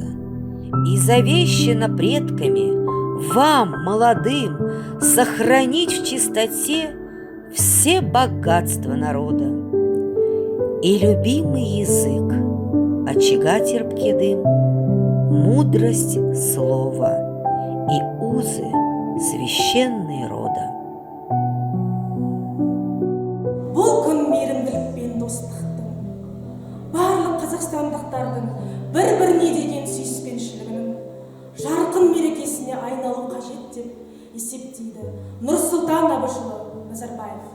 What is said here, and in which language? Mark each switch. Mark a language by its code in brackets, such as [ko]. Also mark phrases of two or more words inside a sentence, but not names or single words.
[ru] И завещано предками вам, молодым, сохранить в чистоте все богатства народа. И любимый язык, очага терпкий дым, мудрость слова и узы священные рода. [kk] Бұл күн мейірімділік пен достықтың, барлық қазақстандықтардың бір-біріне деген сүйіспеншілігінің жарқын мерекесіне айналу қажет деп есептейді Нұрсұлтан Әбішұлы Назарбаев.